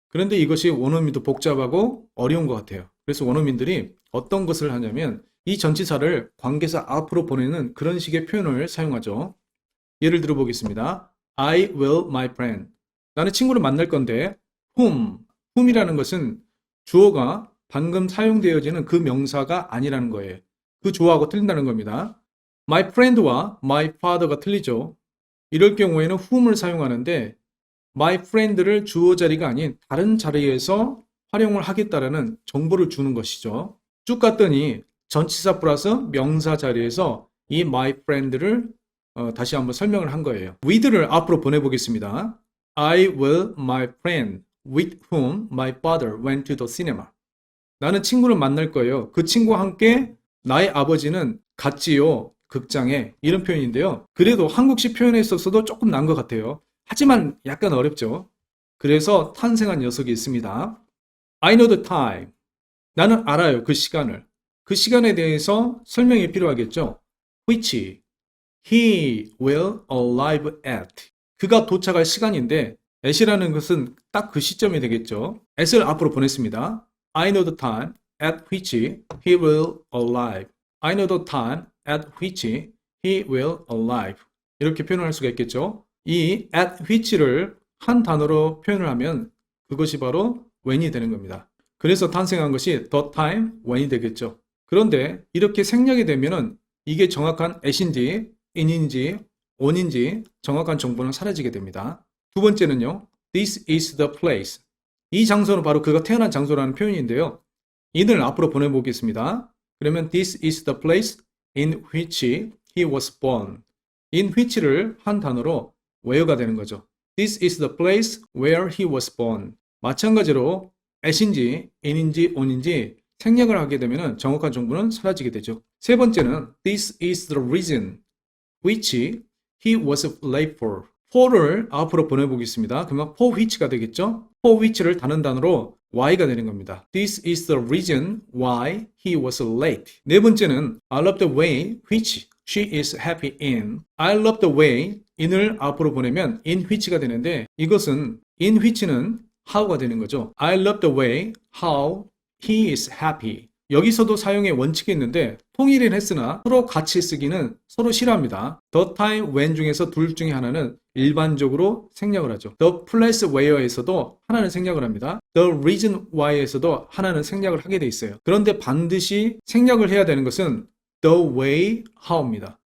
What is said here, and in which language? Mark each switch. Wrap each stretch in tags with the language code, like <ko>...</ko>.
<ko>그런데 이것이 원어민도 복잡하고 어려운 것 같아요. 그래서 원어민들이 어떤 것을 하냐면 이 전치사를 관계사 앞으로 보내는 그런 식의 표현을 사용하죠. 예를 들어 보겠습니다.</ko> <en>I will my friend.</en> <ko>나는 친구를 만날 건데 whom이라는 것은 주어가 방금 사용되어지는 그 명사가 아니라는 거예요. 그 주어하고 틀린다는 겁니다.</ko> <en>My friend와 my father가 틀리죠.</en> <ko>이럴 경우에는 whom을 사용하는데 my friend를 주어 자리가 아닌 다른 자리에서 활용을 하겠다라는 정보를 주는 것이죠. 쭉 갔더니 전치사 플러스 명사 자리에서 이 my friend를 다시 한번 설명을 한 거예요. with를 앞으로 보내보겠습니다.</ko> <en>I will my friend with whom my father went to the cinema.</en> <ko>나는 친구를 만날 거예요. 그 친구와 함께 나의 아버지는 갔지요. 극장에. 이런 표현인데요. 그래도 한국식 표현에 있어서도 조금 난 것 같아요. 하지만 약간 어렵죠. 그래서 탄생한 녀석이 있습니다.</ko> <en>I know the time.</en> <ko>나는 알아요. 그 시간을. 그 시간에 대해서 설명이 필요하겠죠.</ko> <en>which he will arrive at.</en> <ko>그가 도착할 시간인데 at이라는 것은 딱 그 시점이 되겠죠. at을 앞으로 보냈습니다.</ko> <en>I know the time at which he will arrive. I know the time at which he will arrive.</en> <ko>이렇게 표현을 할 수가 있겠죠. 이 at which를 한 단어로 표현을 하면 그것이 바로 when이 되는 겁니다. 그래서 탄생한 것이 the time when이 되겠죠. 그런데 이렇게 생략이 되면은 이게 정확한 at인지 in인지 on인지 정확한 정보는 사라지게 됩니다. 두 번째는요.</ko> <en>This is the place.</en> <ko>이 장소는 바로 그가 태어난 장소라는 표현인데요. in을 앞으로 보내보겠습니다.</ko> <en>그러면 this is the place in which he was born.</en> <ko>in which를 한 단어로 where가 되는 거죠.</ko> <en>This is the place where he was born.</en> <ko>마찬가지로 at인지 in인지 on인지 생략을 하게 되면 정확한 정보는 사라지게 되죠.</ko> <en>세 번째는 this is the reason which he was late for.</en> <ko>for를 앞으로 보내보겠습니다. 그러면 for which가 되겠죠. for which를 다른 단어로 why가 되는 겁니다.</ko> <en>This is the reason why he was late. 네 번째는 I love the way which she is happy in. I love the way</en> <ko>in을 앞으로 보내면 in which가 되는데 이것은 in which는 how가 되는 거죠.</ko> <en>I love the way how he is happy.</en> <ko>여기서도 사용의 원칙이 있는데 통일은 했으나 서로 같이 쓰기는 서로 싫어합니다. The time when 중에서 둘 중에 하나는 일반적으로 생략을 하죠. The place where에서도 하나는 생략을 합니다. The reason why에서도 하나는 생략을 하게 돼 있어요. 그런데 반드시 생략을 해야 되는 것은 the way how입니다.</ko>